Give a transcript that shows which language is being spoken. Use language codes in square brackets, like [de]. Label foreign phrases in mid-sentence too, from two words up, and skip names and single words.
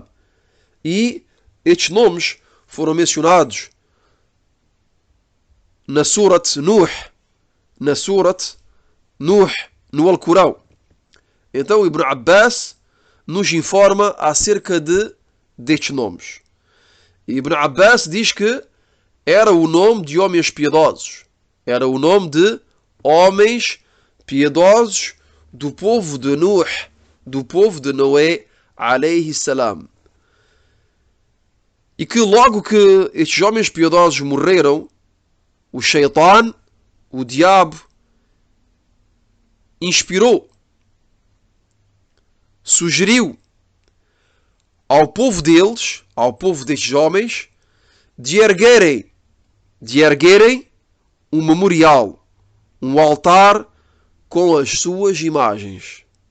[pt] E estes nomes foram mencionados na Surat Nuh, no Alcorão. Então Ibn Abbas nos informa acerca destes nomes. Ibn Abbas diz que era o nome de homens piedosos. Era o nome de homens piedosos do povo de Nuh, do povo de Noé, [ar] عليه السلام. [pt] E que logo que estes homens piedosos morreram, o Shaitan, o diabo, inspirou, sugeriu ao povo deles, ao povo destes homens, de erguerem um memorial, um altar com as suas imagens.